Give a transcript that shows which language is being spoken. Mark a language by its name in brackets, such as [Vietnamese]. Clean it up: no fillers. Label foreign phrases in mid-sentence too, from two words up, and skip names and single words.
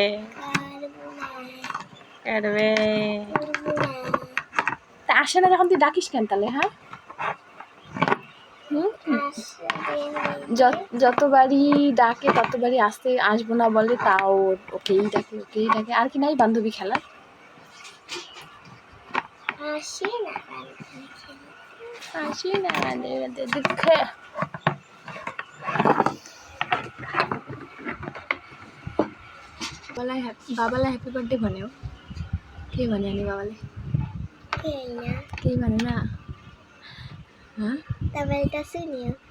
[Bangla] করবে তা আসে না যখন তুই ডাকিস কেন তাহলে হ্যাঁ যতবারই ডাকে ততবারই আসবো না বলে তাও ওকেই ডাকে আর কি নাই বান্ধবী খেলার আসি না দুঃখে [Nepali] बाबालाई [English] happy birthday [Nepali] भन्यो के भन्यो अनि बाबाले केही भनेन तपाईले त सुन्यो